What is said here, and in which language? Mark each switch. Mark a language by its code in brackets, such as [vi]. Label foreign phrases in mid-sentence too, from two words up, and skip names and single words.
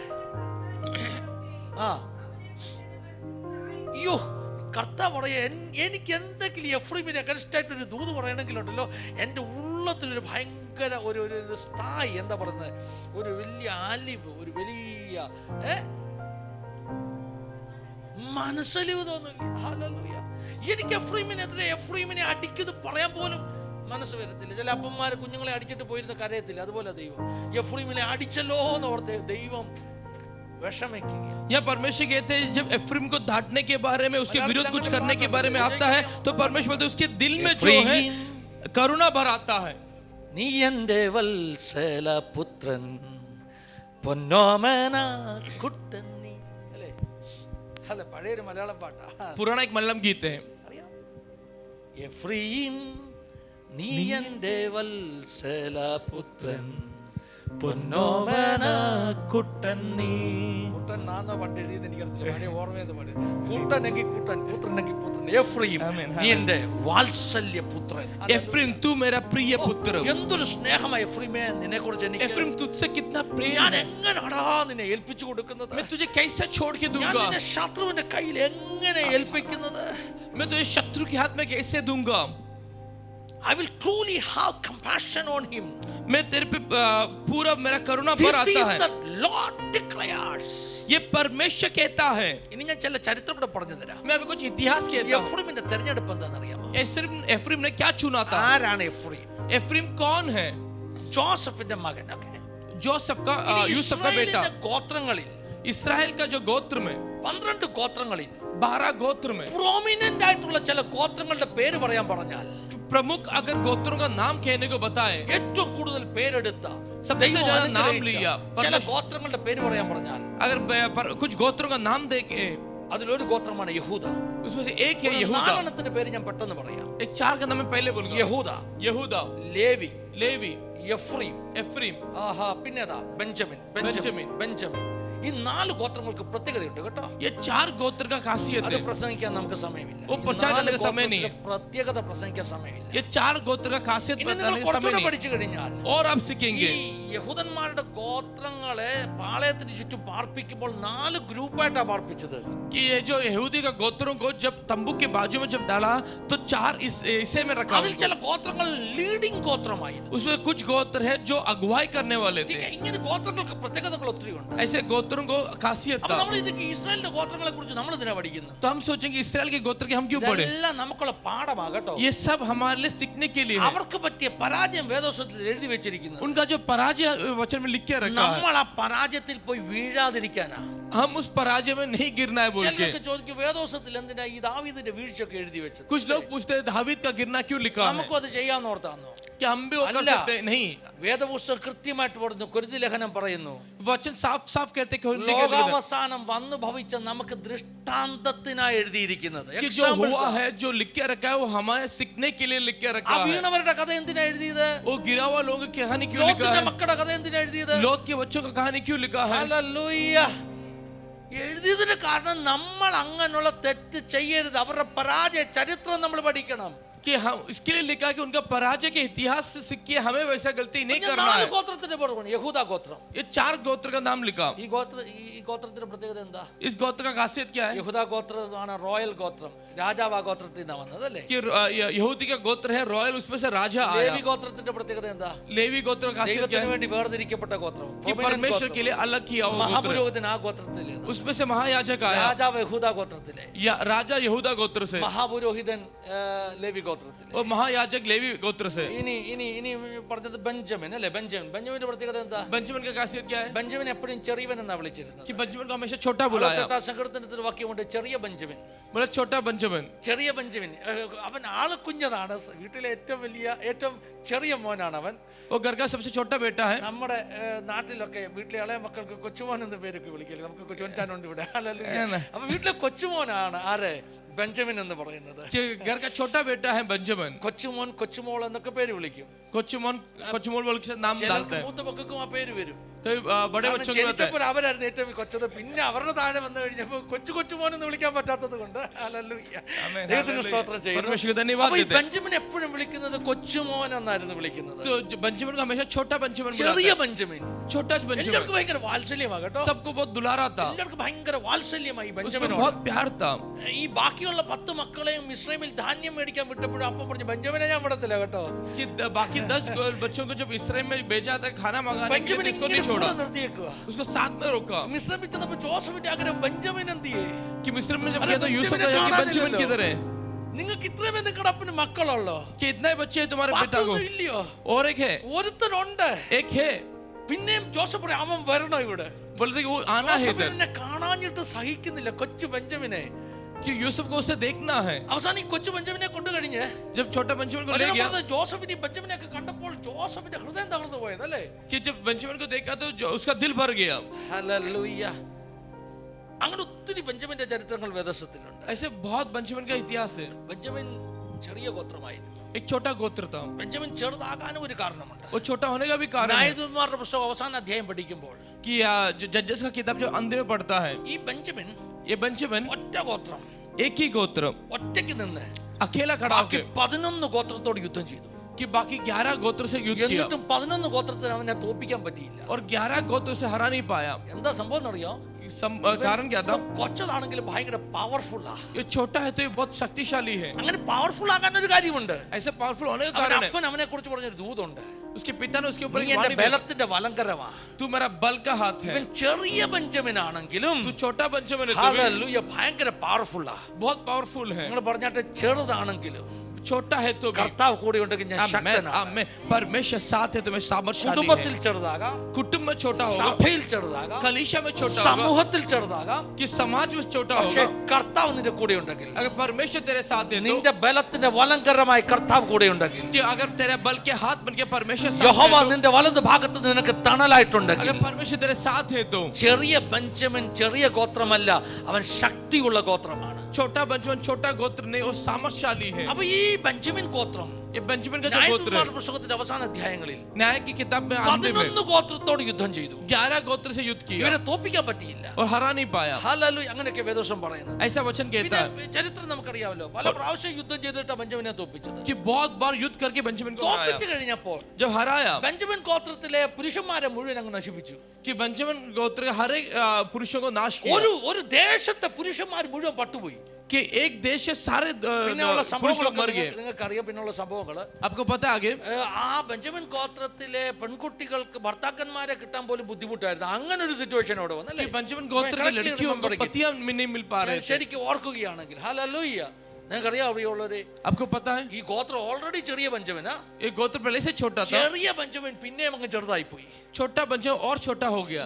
[ml] അയ്യോ, കർത്താവ് പറയാ, എനിക്ക് എന്തെങ്കിലും എഫ്രൈമിനെ അഗൻസ്റ്റ് ആയിട്ട് ഒരു ദൂത് പറയണമെങ്കിലുണ്ടല്ലോ, എൻ്റെ ഉള്ളത്തിലൊരു ഭയങ്കര ഒരു സ്ഥായി, എന്താ പറയുന്നത്, ഒരു വലിയ അലിവ്, ഒരു വലിയ മനസ്സലിവ് തോന്നുക. ഹല്ലേലൂയ. എനിക്ക് എഫ്രൈമിനെ അടിക്കുന്നത് പറയാൻ പോലും മനസ്സ് വരത്തില്ല. ചില അപ്പന്മാര് കുഞ്ഞുങ്ങളെ അടിച്ചിട്ട് പോയിരുന്ന കരയത്തില്ല, അതുപോലെ ദൈവം എഫ്രൈമിനെ അടിച്ചല്ലോ എന്ന് ഓർത്ത് ദൈവം विषमिकी। [hi] या परमेश्वर कहते हैं जब एफ्रेम को डांटने के बारे में, उसके विरुद्ध कुछ करने के बारे में आता है तो परमेश्वर बोलते उसके दिल में जो है करुणा भर आता है। [ml] നീ എൻ്റെ വത്സല പുത്രൻ പൊന്നോമന കുട്ടൻ നീ അല്ലേ? അല്ല, പഴയൊരു മലയാളം പാട്ടാ, [hi] पुराना एक मलयालम गीत है। [ml] എഫ്രൈം നീ എൻ്റെ വത്സല പുത്രൻ പൊന്നോമന കുട്ടൻ നീ. കുട്ടൻ നാന്നോ പണ്ട് എഴുതിയത് എനിക്കറിയില്ല, ഓർമ്മയെന്ന് പാടി. കുട്ടനെങ്കിൽ കുട്ടൻ, പുത്രനെങ്കിൽ പുത്രൻ. എഫ്രൈം നീ എൻ്റെ വാത്സല്യ പുത്രൻ. [hi] एफ्रेम तू मेरा प्रिय पुत्र। [ml] എന്തൊരു സ്നേഹമായി എഫ്രൈമേ നിന്നെ കുറിച്ച് എനിക്ക്. [hi] एफ्रेम तुझसे कितना प्रेम [ml] ഞാൻ [hi] है। [ml] എങ്ങനെയാടാ നിന്നെ ഏൽപ്പിച്ചു കൊടുക്കുന്നത്? [hi] मैं तुझे कैसे छोड़ के [ml] ഞാൻ [hi] दूंगा। [ml] നിന്നെ ശത്രുവിന്റെ കയ്യിൽ എങ്ങനെ ഏൽപ്പിക്കുന്നത്? [hi] मैं तुझे शत्रु के हाथ में कैसे दूंगा। [en] I will truly have compassion on him. [hi] मैं तेरे पे पूरा मेरा करुणा भर [en] This [hi] आता [en] is [hi] है। [en] the Lord declares. [hi] ये परमेश्वर कहता है। [ml] ഇനി ഞാൻ ചില ചരിത്രം കൂടെ പറഞ്ഞു തരാം. [hi] मैं अभी कुछ इतिहास कहता हूं। [ml] എഫ്രൈമിന്റെ തെരഞ്ഞെടുപ്പ് എന്താണെന്ന് അറിയാമോ? [hi] एफ्रेम ने क्या चुना था। [ml] ആരാണ് എഫ്രൈം? [hi] एफ्रेम कौन है। [ml] ജോസഫിന്റെ മകൻ. [hi] जोसेफ का यूसुफ का बेटा। [ml] ഗോത്രങ്ങളിൽ, [hi] इस्राएल का जो गोत्र में [ml] 12 ഗോത്രങ്ങളിൽ [hi] 12 गोत्र में [ml] പ്രോമിനന്റ് ആയിട്ടുള്ള ചില ഗോത്രങ്ങളുടെ പേര് പറയാൻ പറഞ്ഞാൽ, [hi] प्रमुख अगर गोत्रों का नाम कहने को बताए, [ml] ഏറ്റവും കൂടുതൽ പേരെടുത്ത [hi] सबसे ज्यादा नाम लिया [ml] ചില ഗോത്രങ്ങളുടെ പേര് പറയാൻ പറഞ്ഞാൽ, [hi] अगर कुछ गोत्रों का नाम दे के, [ml] അതിലൊരു ഗോത്രമാണ് യഹൂദ. [hi] उसमें से एक है यहूदा। [ml] 4 എണ്ണത്തിന്റെ പേര് ഞാൻ പെട്ടെന്ന് പറയാം. [hi] एक 4 का नाम मैं पहले बोलूंगा। यहूदा, [ml] ലേവി, [hi] एफ्रेम, [ml] പിന്നേതാ ബെഞ്ചമിൻ. ഈ 4 ഗോത്രങ്ങൾക്ക് പ്രത്യേകതയുണ്ട് കേട്ടോ. [hi] ये 4 गोत्र का खासियत [ml] അത് [hi] है। [ml] പ്രസംഗിക്കാൻ നമുക്ക് സമയമില്ല. [hi] वो प्रचार करने का समय नहीं है। [ml] പ്രത്യേകത പ്രസംഗിക്കാൻ സമയമില്ല. [hi] ये 4 गोत्र का खासियत [ml] ഇനി നിങ്ങൾ [hi] बताने का समय [ml] കുറച്ചുകൂടെ [hi] नहीं। [ml] പഠിച്ചു കഴിഞ്ഞാൽ [hi] और आप [ml] ഈ [hi] सीखेंगे [ml] യഹൂദന്മാരുടെ ഗോത്രങ്ങളെ പാളയത്തിന് ചുറ്റും പാർപ്പിക്കുമ്പോൾ 4 ഗ്രൂപ്പായിട്ടാണ് പാർപ്പിച്ചത്. [hi] कि ये जो यहूदी का गोत्रों को जब तंबू के बाजू में जब डाला तो 4 हिस्से में रखा। [ml] അതിൽ ചില ഗോത്രങ്ങൾ ലീഡിംഗ് ഗോത്രമായിരുന്നു. [hi] उसमें कुछ गोत्र है जो अगुवाई करने वाले थे। [ml] ഇങ്ങനെ ഗോത്രങ്ങൾക്ക് പ്രത്യേകതകൾ ഒത്തിരി ഉണ്ട്. [hi] ऐसे गोत्रों को खासियत [ml] അപ്പോൾ [hi] था। [ml] നമ്മൾ ഇതൊക്കെ ഇസ്രായേലിന്റെ ഗോത്രങ്ങളെ കുറിച്ച് നമ്മൾ എന്തിനാ പഠിക്കുന്നത്? [hi] तो हम सोचेंगे इसराइल के गोत्र के हम क्यों पढ़े। [ml] ഇതെല്ലാം നമുക്കുള്ള പാഠമാണ് കേട്ടോ. [hi] ये सब हमारे लिए सीखने के लिए है। [ml] അവർക്ക് പറ്റിയ പരാജയം വേദോസത്തിൽ എഴുതി വെച്ചിരിക്കുന്നത്. [hi] उनका जो पराजय वचन में लिख के रखा है, [ml] നമ്മൾ ആ പരാജയത്തിൽ പോയി വീഴാതിരിക്കാനാ. [hi] हम उस पराजय में नहीं गिरना है बोल के। [ml] ചിലർക്ക് ചോദിക്കും വേദോസത്തിൽ എന്തിനാ ഈ ദാവീദിന്റെ വീഴ്ചയൊക്കെ എഴുതി വെച്ചത്? [hi] कुछ लोग पूछते हैं दावीद का गिरना क्यों लिखा है, [ml] നമുക്കും അത് ചെയ്യാന്ന് ഓർത്താന്നോ? [hi] क्या हम भी वो कर सकते हैं। नहीं, [ml] വേദപുസ്തകം കൃത്യമായിട്ട് പറഞ്ഞു. കൊരിന്തി ലേഖനം പറയുന്നു, [hi] वचन साफ साफ कहते हैं कि [ml] ലോകാവസാനം വന്നു ഭവിച്ച നമുക്ക് ദൃഷ്ടാന്തത്തിനായി എഴുതിയിരിക്കുന്നത്. [hi] कि जो हुआ है, जो लिख के रखा है, वो हमारे सीखने के लिए लिख के [ml] ആ [hi] रखा है। [ml] വീണവരുടെ കഥ എന്തിനാ എഴുതിയത്? [hi] वो गिरा हुआ लोगों की कहानी क्यों लिखा [ml] ലോത്തിന്റെ [hi] है, [ml] മക്കളുടെ കഥ എന്തിനാ എഴുതിയത്? [hi] लोत के बच्चों का कहानी क्यों लिखा है। [ml] ഹല്ലേലൂയ. എഴുതിയതിന് കാരണം നമ്മൾ അങ്ങനെയുള്ള തെറ്റ് ചെയ്യരുത്. അവരുടെ പരാജയ ചരിത്രം നമ്മൾ പഠിക്കണം. [hi] कि हम इसके लिए लिखा कि उनका पराजय के इतिहास से सीख के हमें वैसा गलती नहीं करना [ml] നാല് [hi] है। [ml] ഗോത്രത്തിന്റെ പുറമാണ് യഹൂദ ഗോത്രം. [hi] ये 4 गोत्र का नाम लिखा। [ml] ഈ ഗോത്രത്തിന്റെ പ്രത്യേകത എന്താ? [hi] इस गोत्र का खासियत क्या है? [ml] യഹൂദ ഗോത്രമാണ് റോയൽ ഗോത്രം. രാജാവ് ആ ഗോത്രത്തിൽ നിന്നാണ് വന്നത് അല്ലേ? [hi] कि यहूदी का गोत्र है रॉयल, उसमें से राजा आया। [ml] ലേവി ഗോത്രത്തിന്റെ പ്രത്യേകത എന്താ? [hi] लेवी गोत्र का खासियत क्या [ml] ദൈവത്തിന് [hi] है? [ml] വേണ്ടി വേർതിരിക്കപ്പെട്ട ഗോത്രം. [hi] कि परमेश्वर के लिए अलग किया हुआ गोत्र। [ml] മഹാപുരോഹിതൻ ആ ഗോത്രത്തിലെ. [hi] उसमें से महायाजक आया। [ml] രാജാവ് യഹൂദ ഗോത്രത്തിലെ. [hi] या राजा यहूदा गोत्र से। [ml] മഹാപുരോഹിതൻ ലേവി ഗോത്രത്തിലെ. [hi] और महायाजक लेवी गोत्र से। [ml] ഇനി പറഞ്ഞത് ബെഞ്ചമിൻ അല്ലേ? ബെഞ്ചമിന്റെ പ്രത്യേകത എന്താ? [hi] बेंजामिन का खासियत क्या है? [ml] ബെഞ്ചമിൻ എപ്പോഴും ചെറിയവൻ എന്നാ വിളിച്ചിരുന്നത്. [hi] कि बेंजामिन को हमेशा छोटा बुलाया। [ml] സങ്കീർത്തനത്തിൽ വാക്യമുണ്ട് ചെറിയ ബെഞ്ചമിൻ. [hi] बोला छोटा बेंजामिन। [ml] ചെറിയ ബെഞ്ചമിൻ. അവൻ ആള് കുഞ്ഞതാണ്. വീട്ടിലെ ഏറ്റവും ചെറിയ മോനാണ് അവൻ. [hi] वो घर का सबसे छोटा बेटा है। [ml] നമ്മുടെ നാട്ടിലൊക്കെ വീട്ടിലെ ഇളയ മക്കൾക്ക് കൊച്ചുമോൻ എന്ന് പേരൊക്കെ വിളിക്കില്ല. നമുക്ക് കൊച്ചുമോൻ ഇവിടെ. അപ്പൊ വീട്ടിലെ കൊച്ചുമോനാണ് ആര്? ബെഞ്ചമിൻ എന്ന് പറയുന്നത്. [hi] घर का छोटा बेटा है बेंजामिन। [ml] കൊച്ചുമോൻ കൊച്ചുമോൾ എന്നൊക്കെ പേര് വിളിക്കും. [hi] कोचुमोल बोल के नाम डालते हैं। [ml] മൂത്ത മക്കൾക്കും ആ പേര് വരും. [hi] बड़े बच्चों के होता है। [ml] അവരായിരുന്നു ഏറ്റവും കൊച്ചത്. പിന്നെ അവരുടെ താഴെ വന്നു കഴിഞ്ഞപ്പോ കൊച്ചുമോൻ എന്ന് വിളിക്കാൻ പറ്റാത്തത് കൊണ്ട് ദൈവത്തിന് സ്തോത്രം ചെയ്യുന്നു. ബെഞ്ചമിൻ എപ്പോഴും വിളിക്കുന്നത് കൊച്ചുമോൻ എന്നായിരുന്നു വിളിക്കുന്നത്. [hi] बेंजामिन को हमेशा छोटा बेंजामिन [ml] ചെറിയ ബെഞ്ചമിൻ. [hi] छोटा बेंजामिन [ml] എല്ലാവർക്കും ഭയങ്കര വാത്സല്യമാണ് കേട്ടോ. [hi] सबको बहुत दुलारा था। [ml] എല്ലാവർക്കും ഭയങ്കര വാത്സല്യമായി ബെഞ്ചമിനോട്. [hi] बहुत प्यार था। [ml] ഈ ബാക്കിയുള്ള 10 മക്കളെയും മിസ്രൈമിൽ ധാന്യം മേടിക്കാൻ വിട്ടപ്പോഴും അപ്പം പറഞ്ഞു ബെഞ്ചമിനെ ഞാൻ വിടത്തില്ല കേട്ടോ. [hi] कि बाकी 10 बच्चों को जब इस्राएल में भेजा था खाना मंगाने के लिए, इसको नहीं छोड़ा, उसको साथ में रोका। [ml] മിസ്രൈമിൽ ചെന്നപ്പോൾ ജോസഫിന്റെ ആഗ്രഹം ബെഞ്ചമിൻ എന്തിയേ? [hi] कि मिस्र में जब गया तो यूसुफ का कि बेंजामिन किधर है? [ml] നിങ്ങൾക്ക് ഇത്രയും നിങ്ങളുടെ അപ്പന് മക്കളുള്ളോ? [hi] कि इतने बच्चे हैं तुम्हारे पिता को? [ml] ഇല്ലയോ? [hi] और एक है, [ml] ഒരുത്തനുണ്ട്. [hi] एक है। [ml] പിന്നെയും ജോസഫ് പറയും അവൻ വരണോ ഇവിടെ? [hi] बोलते कि वो आना है इधर। [ml] എന്നെ കാണാഞ്ഞിട്ട് സഹിക്കുന്നില്ല കൊച്ചു ബെഞ്ചമിനെ. [hi] कि यूसुफ को उसे देखना है। [ml] അവസാനം ഈ കൊച്ചു ബെഞ്ചമിനെ കൊണ്ടു കഴിഞ്ഞ് [hi] जब छोटा बेंजामिन को ले गया, [ml] ജോസഫിനെ ബെഞ്ചമിനെ ഒക്കെ കണ്ടപ്പോൾ ജോസഫിന്റെ ഹൃദയം തകർന്നു പോയത് അല്ലേ? [hi] कि जब बेंजामिन को देखा तो उसका दिल भर गया। [ml] ഹല്ലേലൂയ. അങ്ങനെ ഒത്തിരി ബെഞ്ചമിന്റെ ചരിത്രങ്ങൾ വേദപുസ്തകത്തിലുണ്ട്. [hi] ऐसे बहुत बेंजामिन का इतिहास है। [ml] ബെഞ്ചമിൻ ചെറിയ ഗോത്രമായിരുന്നു. [hi] एक छोटा गोत्र था। [ml] ബെഞ്ചമിൻ ചെറുതാകാനും ഒരു കാരണമുണ്ട്. [hi] वो छोटा होने का भी कारण है [ml] ന്യായാധിപന്മാരുടെ പുസ്തകം അവസാന അധ്യായം പഠിക്കുമ്പോൾ [hi] कि जो जजेस का किताब जो अंत में पढ़ता है, [ml] ഈ ബെഞ്ചമിൻ [hi] ये बेंजामिन [ml] ഒറ്റ ഗോത്രം [hi] एक ही गोत्र [ml] ഒറ്റയ്ക്ക് നിന്ന് [hi] अकेला खड़ा [ml] ബാക്കി [hi] होकर [ml] 11 ഗോത്രത്തോട് യുദ്ധം ചെയ്തു. [hi] कि बाकी 11 गोत्र से युद्ध किया [ml] എന്നിട്ടും 11 ഗോത്രത്തിന് അവനെ തോൽപ്പിക്കാൻ പറ്റിയില്ല. [hi] और 11 गोत्र से हरा नहीं पाया। [ml] എന്താ സംഭവം എന്നറിയോ? [hi] कारण क्या था? [ml] കൊച്ചതാണെങ്കിലും ഭയങ്കര പവർഫുള്ളാ. [hi] ये छोटा है तो ये बहुत शक्तिशाली है। [ml] അങ്ങനെ പവർഫുൾ ആകാൻ ഒരു കാര്യമുണ്ട്. [hi] ऐसे पावरफुल होने का कारण है, [ml] അപ്പൻ അവനെ കുറിച്ച് പറഞ്ഞൊരു ദൂതുണ്ട്. [hi] उसके पिता ने उसके ऊपर [ml] നീ എന്റെ ബലത്തിന്റെ വലങ്കരമാ. [hi] तू मेरा बल का हाथ है। [ml] ഇവൻ ചെറിയ ബെഞ്ചമിൻ ആണെങ്കിലും [hi] तू छोटा बेंजामिन है, [ml] ഹല്ലേലൂയ ഭയങ്കര പവർഫുള്ളാ. [hi] बहुत पावरफुल है। [ml] നിങ്ങൾ പറഞ്ഞാട്ടെ ചെറുതാണെങ്കിലും [hi] छोटा है तो [ml] കർത്താവ് കൂടെ ഉണ്ടെങ്കിൽ ഞാൻ ശക്തനാണ്. [hi] आमेन। परमेश्वर साथ है तो मैं सामर्थ्यशाली है। [ml] കുടുംബത്തിൽ ചെറുതാകാം, [hi] कुटुंब में छोटा होगा, [ml] സഭയിൽ ചെറുതാകാം, [hi] कलीसिया में छोटा होगा, [ml] സമൂഹത്തിൽ ചെറുതാകാം. [hi] कि समाज में छोटा [ml] പക്ഷേ [hi] होगा। [ml] കർത്താവ് നിന്റെ കൂടെ ഉണ്ടെങ്കിൽ, [hi] अगर परमेश्वर तेरे साथ है तो, [ml] നിന്റെ ബലത്തിന്റെ വലങ്കരമായി കർത്താവ് കൂടെ ഉണ്ടെങ്കിൽ, [hi] कि अगर तेरे बल के हाथ बन के परमेश्वर साथ [ml] യഹോവ [hi] है तो, [ml] നിന്റെ വലതു ഭാഗത്ത് നിനക്ക് തണലായിട്ടുണ്ടെങ്കിൽ, [hi] अगर परमेश्वर तेरे साथ है तो, [ml] ചെറിയ ബെഞ്ചമിൻ ചെറിയ ഗോത്രമല്ല, അവൻ ശക്തിയുള്ള ഗോത്രമാണ്. [hi] छोटा बेंजामिन छोटा गोत्र नहीं, वो सामर्थ्यशाली है। [ml] അപ്പൊ ഈ ബെഞ്ചമിൻ ഗോത്രം [hi] ये बेंजामिन का जो गोत्र है, [ml] ന്യായാധിപന്മാരുടെ പുസ്തകത്തിന്റെ അവസാന അധ്യായങ്ങളിൽ [hi] न्याय की किताब में अंत में [ml] 11 ഗോത്രത്തോട് യുദ്ധം ചെയ്തു. [hi] 11 गोत्र से युद्ध किया [ml] ഇവരെ തോൽപ്പിക്കാൻ പറ്റിയില്ല. [hi] और हरा नहीं पाया। [ml] ഹല്ലേലൂയ. അങ്ങനെയൊക്കെ വേദോസം പറയുന്നത്. [hi] ऐसा वचन कहता है [ml] പിന്നെ ചരിത്രം നമുക്കറിയാമല്ലോ, പല പ്രാവശ്യം യുദ്ധം ചെയ്തിട്ട് ബെഞ്ചമിനെ തോൽപ്പിച്ചത്. [hi] कि बहुत बार युद्ध करके बेंजामिन को हराया। [ml] തോൽപ്പിച്ചു കഴിഞ്ഞപ്പോൾ [hi] जब हराया, [ml] ബെഞ്ചമിൻ ഗോത്രത്തിലെ പുരുഷന്മാരെ മുഴുവൻ അങ്ങ് നശിപ്പിച്ചു. [hi] कि बेंजामिन गोत्र के हर एक पुरुषों को नाश किया। [ml] ഒരു ദേശത്തെ പുരുഷന്മാർ മുഴുവൻ പട്ടുപോയി. [hi] कि एक देश से सारे [ml] പിന്നെയുള്ള [hi] पुरुष लोग मर [ml] സംഭവങ്ങളൊക്കെ [hi] गए। [ml] നിങ്ങൾക്ക് അറിയാം. പിന്നെയുള്ള സംഭവങ്ങള് [hi] आपको पता है आगे? [ml] ആ ബെഞ്ചമിൻ ഗോത്രത്തിലെ പെൺകുട്ടികൾക്ക് ഭർത്താക്കന്മാരെ കിട്ടാൻ പോലും ബുദ്ധിമുട്ടായിരുന്നു. അങ്ങനെ ഒരു സിറ്റുവേഷൻ അവിടെ വന്നല്ലേ. [hi] कि बेंजामिन गोत्र की लड़कियों को पतियां नहीं मिल पा रहे थे। [ml] ശരിക്കും ഓർക്കുകയാണെങ്കിൽ ഹല്ലേലൂയ, നിങ്ങൾക്കറിയാം അവിടെയുള്ളവര് [hi] आपको पता है [ml] ഈ ഗോത്രം ഓൾറെഡി ചെറിയ ബെഞ്ചമിനാ. [hi] ये गोत्र पहले से छोटा था, [ml] ചെറിയ ബെഞ്ചമിൻ പിന്നെയും അങ്ങ് ചെറുതായി പോയി. [hi] छोटा बेंजामिन और छोटा हो गया।